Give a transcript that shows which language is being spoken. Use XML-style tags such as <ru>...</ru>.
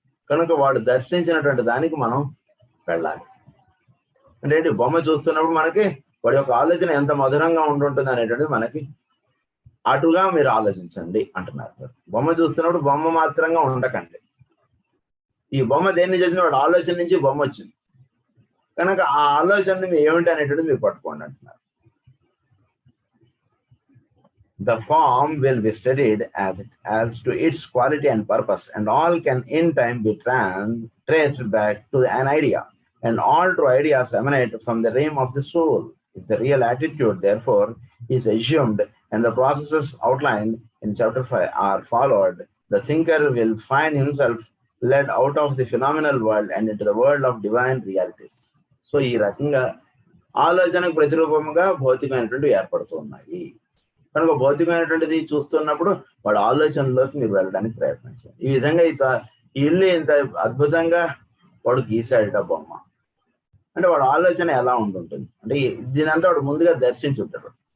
<te>కనుక వాడు దర్శించినటువంటి దానికి మనం వెళ్ళాలి. అంటే బొమ్మ చూస్తున్నప్పుడు మనకి వాడి యొక్క ఆలోచన ఎంత మధురంగా ఉండుంటుంది అనేటువంటిది మనకి అటుగా మీరు ఆలోచించండి అంటున్నారు. బొమ్మ చూస్తున్నప్పుడు బొమ్మ మాత్రంగా ఉండకండి. ఈ బొమ్మ దేన్ని చేసిన వాడు ఆలోచన నుంచి బొమ్మ వచ్చింది కనుక ఆ ఆలోచన ఏమిటి అనేటువంటిది మీరు పట్టుకోండి అంటున్నారు.</te> <en>The form will be studied as to its quality and purpose, and all can in time be traced back to an idea, and all true ideas emanate from the realm of the soul. If the real attitude, therefore, is assumed and the processes outlined in chapter 5 are followed, the thinker will find himself led out of the phenomenal world and into the world of divine realities.</en> <te>So, ఈ రకంగా ఆలోచనకు ప్రతిరూపముగా భౌతికమైనటువంటి ఏర్పడుతూ ఉన్నాయి. కనుక భౌతికమైనటువంటిది చూస్తున్నప్పుడు వాడు ఆలోచనలోకి మీరు వెళ్ళడానికి ప్రయత్నించండి. ఈ విధంగా ఈ ఇల్లు ఇంత అద్భుతంగా వాడు గీసాడట బొమ్మ అంటే వాడు ఆలోచన ఎలా ఉంటుంటుంది అంటే దీనంతా వాడు ముందుగా దర్శించుంటాడు.</te>